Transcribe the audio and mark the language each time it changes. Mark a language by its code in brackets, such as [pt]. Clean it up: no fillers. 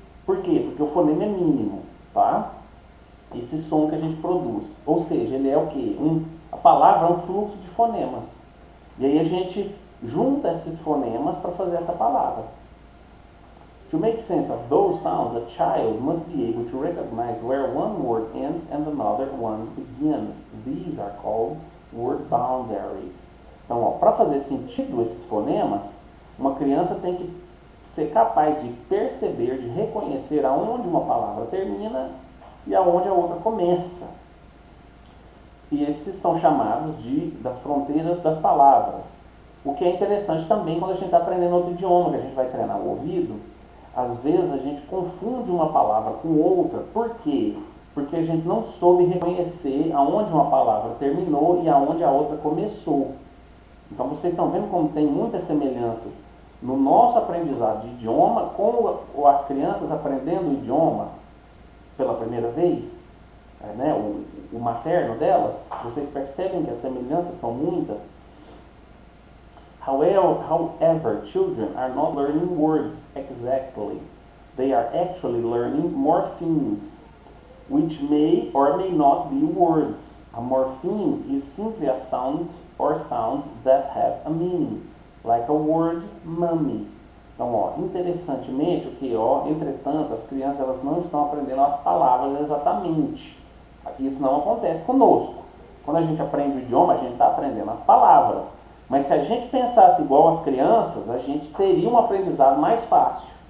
[pt] Por quê? Porque o fonema é mínimo, tá? Esse som que a gente produz. Ou seja, ele é o quê? A palavra é um fluxo de fonemas. E aí a gente junta esses fonemas para fazer essa palavra. [en] To make sense of those sounds, a child must be able to recognize where one word ends and another one begins. These are called word boundaries. [pt] Então, para fazer sentido esses fonemas, uma criança tem que ser capaz de perceber, de reconhecer aonde uma palavra termina e aonde a outra começa. E esses são chamados das fronteiras das palavras. O que é interessante também quando a gente está aprendendo outro idioma, que a gente vai treinar o ouvido, às vezes a gente confunde uma palavra com outra. Por quê? Porque a gente não soube reconhecer aonde uma palavra terminou e aonde a outra começou. Então vocês estão vendo como tem muitas semelhanças no nosso aprendizado de idioma com as crianças aprendendo o idioma pela primeira vez, né? o materno delas. Vocês percebem que as semelhanças são muitas. [en] However, children are not learning words exactly. They are actually learning morphemes, which may or may not be words. A morpheme is simply a sound or sounds that have a meaning, like a word mommy. [pt] Então, interessantemente, entretanto, as crianças elas não estão aprendendo as palavras exatamente. Isso não acontece conosco. Quando a gente aprende o idioma, a gente está aprendendo as palavras. Mas se a gente pensasse igual as crianças, a gente teria um aprendizado mais fácil.